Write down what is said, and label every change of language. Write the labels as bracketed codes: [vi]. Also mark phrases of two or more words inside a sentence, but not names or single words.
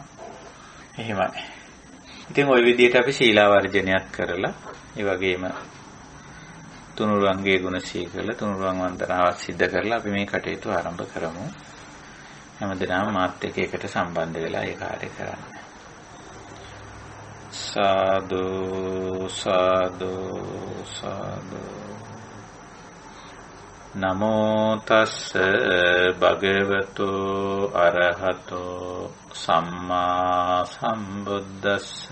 [si] එහෙමයි. ඉතින් ওই විදිහට අපි සීලාවර්ජනයත් කරලා ඒ වගේම තුනුරුවන්ගේ ගුණ සීකල තුනුරුවන් වන්දනාවක් සිද්ධ කරලා අපි මේ කටයුතු ආරම්භ කරමු. හැමදෙනාම මාත් එක්ක එකට සම්බන්ධ වෙලා ඒ කාර්යය කරන්න. සාදු සාදු සාදු. [pi] නමෝ තස්ස භගවතු අරහතෝ සම්මා සම්බුද්දස්ස.